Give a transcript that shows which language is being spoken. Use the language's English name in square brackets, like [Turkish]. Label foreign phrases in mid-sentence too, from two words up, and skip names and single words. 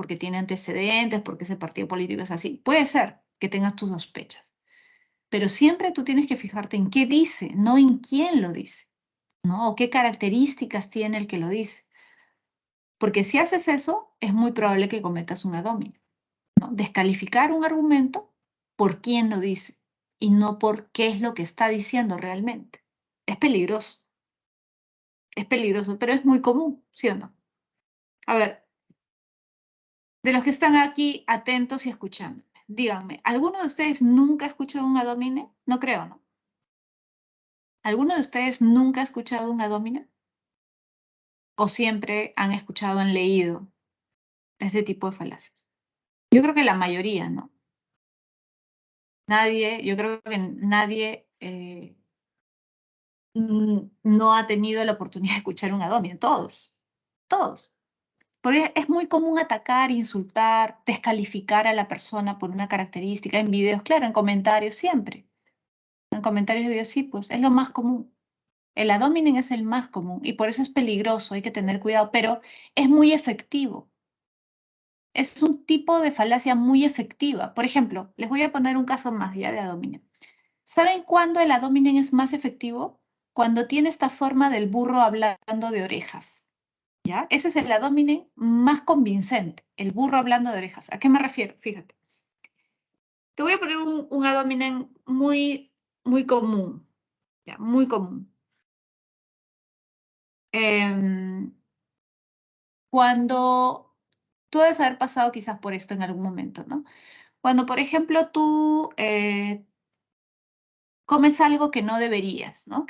[Spanish] Porque tiene antecedentes, porque ese partido político es así. Puede ser que tengas tus sospechas, pero siempre tú tienes que fijarte en qué dice, no en quién lo dice, ¿no? O qué características tiene el que lo dice. Porque si haces eso, es muy probable que cometas un [Latin] ad hominem, [Spanish] ¿no? Descalificar un argumento por quién lo dice y no por qué es lo que está diciendo realmente. Es peligroso, pero es muy común, ¿sí o no? A ver, de los que están aquí atentos y escuchando, díganme, ¿alguno de ustedes nunca ha escuchado un [Latin] ad hominem? [Spanish] No creo, ¿no? ¿Alguno de ustedes nunca ha escuchado un [Latin] ad hominem? [Spanish] ¿O siempre han escuchado, han leído este tipo de falacias? Yo creo que la mayoría, ¿no? Nadie, yo creo que nadie no ha tenido la oportunidad de escuchar un [Latin] ad hominem. [Spanish] Todos, todos. Porque es muy común atacar, insultar, descalificar a la persona por una característica en videos, claro, en comentarios siempre. En comentarios de videos sí, pues es lo más común. El [Latin] ad hominem [Spanish] es el más común y por eso es peligroso, hay que tener cuidado, pero es muy efectivo. Es un tipo de falacia muy efectiva. Por ejemplo, les voy a poner un caso más ya de [Latin] ad hominem. [Spanish] ¿Saben cuándo el [Latin] ad hominem [Spanish] es más efectivo? Cuando tiene esta forma del burro hablando de orejas. ¿Ya? Ese es el [Latin] ad hominem [Spanish] más convincente, el burro hablando de orejas. ¿A qué me refiero? Fíjate. Te voy a poner un [Latin] ad hominem [Spanish] muy común, ¿ya? Muy común. Em, Cuando tú debes haber pasado quizás por esto en algún momento, ¿no? Cuando, por ejemplo, tú comes algo que no deberías, ¿no?